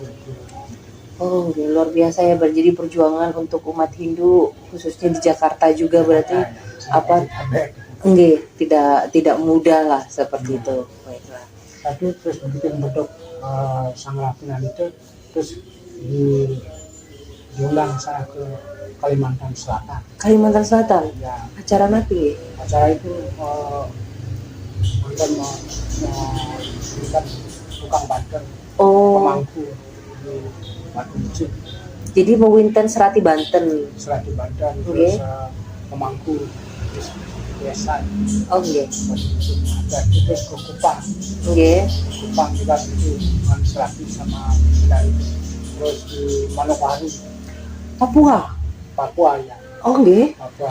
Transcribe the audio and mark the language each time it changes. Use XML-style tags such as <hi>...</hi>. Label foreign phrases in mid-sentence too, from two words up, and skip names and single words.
<id>Oh, luar biasa ya, jadi perjuangan untuk umat Hindu khususnya di Jakarta juga berarti tidak mudah lah seperti itu. Baiklah. Tapi terus begitu bentuk sang rapinan itu terus diulang saya ke Kalimantan Selatan. Kalimantan Selatan. Ya. Acara napi. Acara itu untuk mengikat tukang banter, pemangku di Batu Bicik. Jadi mewinten serati Banten. Serati Banten, terus pemangku, terus biasa. Dan terus ke Kupang. Kupang juga itu serati sama dari terus di Manokwari. Papua ya. Papua.</id>